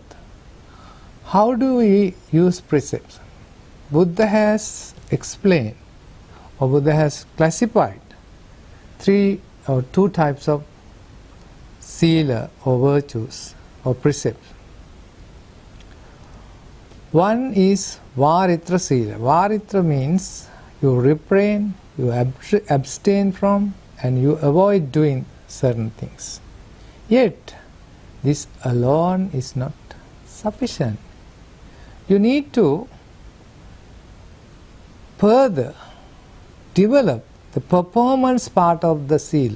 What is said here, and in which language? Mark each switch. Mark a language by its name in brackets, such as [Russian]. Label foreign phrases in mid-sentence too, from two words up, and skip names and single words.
[English] How do we use precepts? Buddha has explained, or Buddha has classified two types of sila or virtues or precepts. One is [Pali] varitra sila. [English] Varitra means you refrain, you abstain from, and you avoid doing certain things. Yet, this alone is not sufficient. You need to further develop the performance part of the sila.